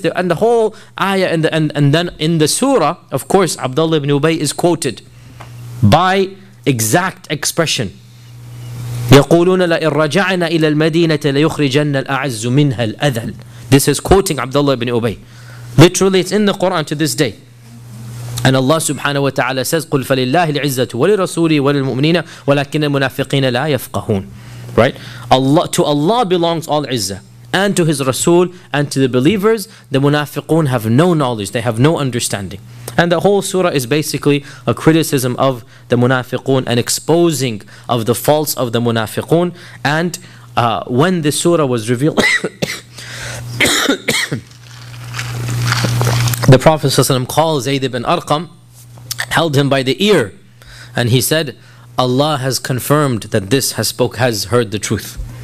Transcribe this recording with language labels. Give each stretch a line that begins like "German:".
English: And the whole ayah, and then in the surah, of course, Abdullah ibn Ubay is quoted by exact expression.
Arabic: يَقُولُونَ لَئِن رَجَعْنَا إِلَى الْمَدِينَةِ لَيُخْرِجَنَّ الْأَعَزُّ مِنْهَا الْأَذَلِ.
English: This is quoting Abdullah ibn Ubay. Literally, it's in the Quran to this day. And Allah subhanahu wa ta'ala says,
Arabic: قُلْ فَلِلَّهِ الْعِزَّةُ وَلِرَسُولِهِ وَلِلْمُؤْمِنِينَ وَلَكِنَّ الْمُنَافِقِينَ لَا يَفْقَهُونَ.
English: Right? Allah, to Allah belongs all izzah, and to His Rasul, and to the believers. The munafiqun have no knowledge, they have no understanding. And the whole surah is basically a criticism of the munafiqun, an exposing of the faults of the munafiqun. And when the surah was revealed, the Prophet ﷺ called Zayd ibn Arqam, held him by the ear, and he said, Allah has confirmed that this has heard the truth.